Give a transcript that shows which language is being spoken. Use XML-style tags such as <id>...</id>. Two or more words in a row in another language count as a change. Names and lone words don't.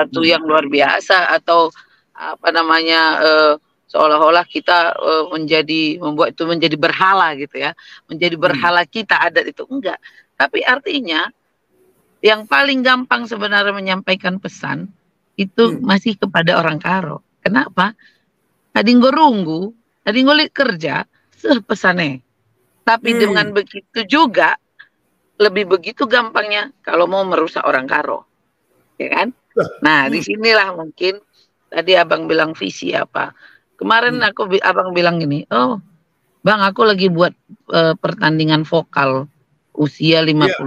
<id>suatu yang luar biasa, atau apa namanya, seolah-olah kita membuat itu menjadi berhala gitu ya, menjadi berhala kita adat itu, enggak. Tapi artinya yang paling gampang sebenarnya menyampaikan pesan itu masih kepada orang Karo. Kenapa?</id> <btx>Adinggo runggu, adinggo kerja, pesane.</btx> <id>Tapi dengan begitu juga, lebih begitu gampangnya kalau mau merusak orang Karo, ya kan? Nah, disinilah mungkin tadi abang bilang visi apa. Kemarin abang bilang gini, oh bang, aku lagi buat pertandingan vokal usia 50</id>